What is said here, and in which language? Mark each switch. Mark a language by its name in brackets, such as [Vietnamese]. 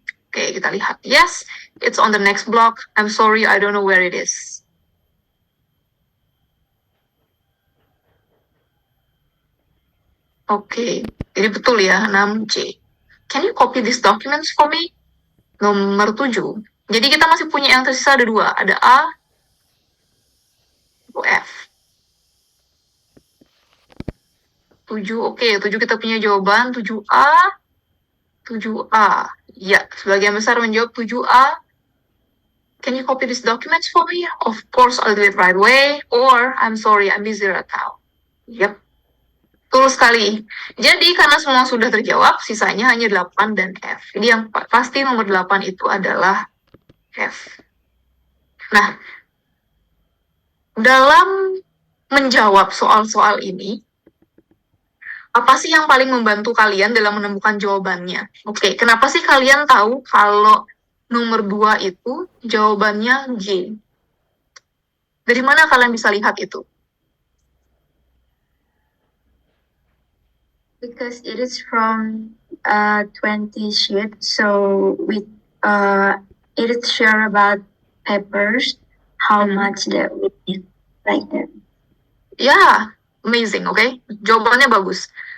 [Indonesian] Oke, kita lihat. [English] Yes, it's on the next block. I'm sorry, I don't know where it is. [Indonesian] Oke, jadi betul ya, [English] 6C. Can you copy these documents for me? [Indonesian] Nomor 7. Jadi kita masih punya yang tersisa ada 2. Ada A, atau F. 7, oke. 7 kita punya jawaban 7A. 7A. Ya, sebagian besar menjawab 7A. [English] Can you copy these documents for me? Of course, I'll do it right away. Or, I'm sorry, I'm busy right now. [Indonesian] Yep. Betul sekali. Jadi karena semua sudah terjawab, sisanya hanya 8 dan F. Jadi yang pasti nomor 8 itu adalah F. Nah, dalam menjawab soal-soal ini, apa sih yang paling membantu kalian dalam menemukan jawabannya? Oke, kenapa sih kalian tahu kalau nomor 2 itu jawabannya G? Dari mana kalian bisa lihat itu? [English] Because it is from 20 sheets, so it is sure about papers, how much that we need, like that. Yeah, amazing, okay? [Indonesian] Jawabannya bagus.